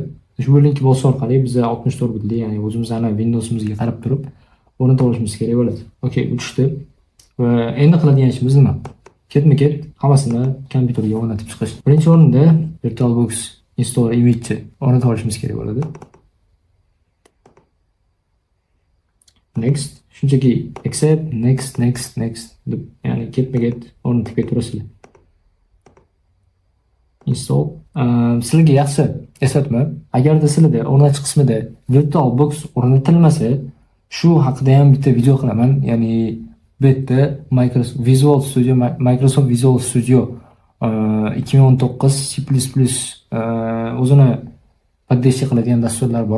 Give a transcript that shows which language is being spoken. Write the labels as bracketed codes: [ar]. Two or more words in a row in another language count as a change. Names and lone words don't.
[uz] Ushbu link bosish orqali biz 64 bitli, ya'ni o'zimizning Windows'imizga qarab turib o'rnatib olishimiz kerak bo'ladi. Okey, bu tushdi. Va endi qiladigan ishimiz nima? Ketma-ket hammasini kompyuterga o'rnatib chiqish. Birinchi o'rinda VirtualBox [en] installer image [uz] o'rnatib olishimiz kerak bo'ladi. Next, shunchaki [en] accept, next [uz] deb, ya'ni ketma-ket o'rnatib ketaverasizlar. Install. Sizlarga yaxshi eslatma, agarda sizlarda o'rnatish qismida VirtualBox o'rnatilmasa, shu haqida ham bitta video qilaman. Ya'ni bu yerda Microsoft Visual Studio 2019 C++ o'zini podдержка qiladigan dasturlar bor.